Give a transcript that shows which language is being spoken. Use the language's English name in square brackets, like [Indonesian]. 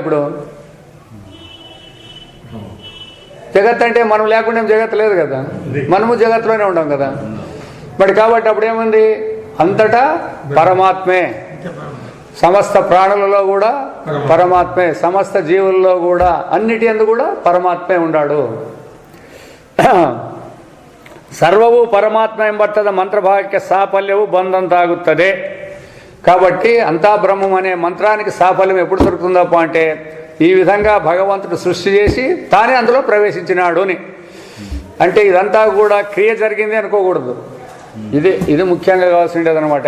[Telugu] ఇప్పుడు జగత్ అంటే మనం లేకుండా జగత్ లేదు కదా, మనము జగత్తులోనే ఉంటాం కదా. మరి కాబట్టి అప్పుడు ఏముంది? అంతటా పరమాత్మే, సమస్త ప్రాణులలో కూడా పరమాత్మే, సమస్త జీవుల్లో కూడా అన్నిటి యందు కూడా పరమాత్మే ఉన్నాడు. [Kannada] ಸರ್ವವು ಪರಮಾತ್ಮ ಎಂಬರ್ಥದ ಮಂತ್ರಭಾಗಕ್ಕೆ ಸಾಫಲ್ಯವು ಬಂದಂತಾಗುತ್ತದೆ. [Telugu] కాబట్టి అంతా బ్రహ్మం అనే మంత్రానికి సాఫల్యం ఎప్పుడు దొరుకుతుందప్ప అంటే ఈ విధంగా భగవంతుడు సృష్టి చేసి తానే అందులో ప్రవేశించినాడు అని. అంటే ఇదంతా కూడా క్రియ జరిగింది అనుకోకూడదు. ఇది ముఖ్యంగా కావాల్సిండేది అనమాట.